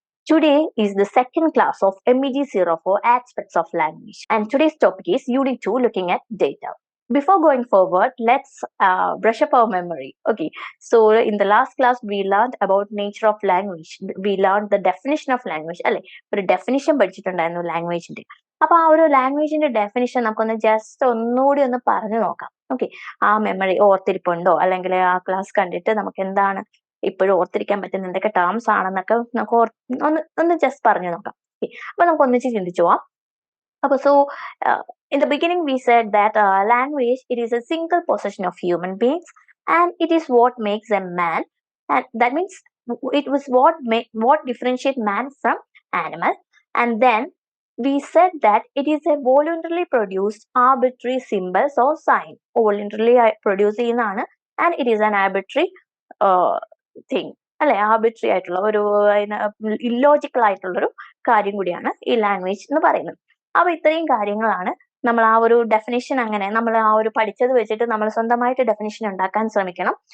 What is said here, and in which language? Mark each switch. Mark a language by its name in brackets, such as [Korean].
[English] Today is the second class of MEG 04 Aspects of Language, and today's topic is Unit 2 looking at data. Before going forward, let's brush up our memory. Okay, so in the last class we learned about nature of language. We learned the definition of language. [Malayalam] അല്ലെ, ഒരു definition പഠിച്ചിട്ടുണ്ടായിരുന്നു ലാംഗ്വേജിന്റെ. അപ്പൊ ആ ഒരു ലാംഗ്വേജിന്റെ definition നമുക്കൊന്ന് just ഒന്നുകൂടി ഒന്ന് പറഞ്ഞു നോക്കാം. ഓക്കെ, ആ മെമ്മറി ഓർത്തിരിപ്പുണ്ടോ, അല്ലെങ്കിൽ ആ ക്ലാസ് കണ്ടിട്ട് നമുക്ക് എന്താണ് ഇപ്പോഴും ഓർത്തിരിക്കാൻ പറ്റുന്ന എന്തൊക്കെ ടേംസ് ആണെന്നൊക്കെ നമുക്ക് ഒന്ന് ജസ്റ്റ് പറഞ്ഞു നോക്കാം. അപ്പൊ നമുക്ക് ഒന്നിച്ച് ചിന്തിച്ചു പോവാം. [English] അപ്പൊ so in the beginning we said that language, it is a single possession of human beings, and it is what makes a man, and that means it was what differentiate man from animal. And then we said that it is a voluntarily produced arbitrary symbols or sign. [Malayalam] Voluntarily produce ചെയ്യുന്നതാണ്, [English] and it is an arbitrary thing, [Malayalam] അല്ലെ, arbitrary ആയിട്ടുള്ള ഒരു illogical ആയിട്ടുള്ളൊരു കാര്യം കൂടിയാണ് ഈ language എന്ന് പറയുന്നത്. അപ്പൊ ഇത്രയും കാര്യങ്ങളാണ് നമ്മൾ ആ ഒരു ഡെഫിനിഷൻ, അങ്ങനെ നമ്മൾ ആ ഒരു പഠിച്ചത് വെച്ചിട്ട് നമ്മൾ സ്വന്തമായിട്ട് ഡെഫിനിഷൻ ഉണ്ടാക്കാൻ ശ്രമിക്കണം.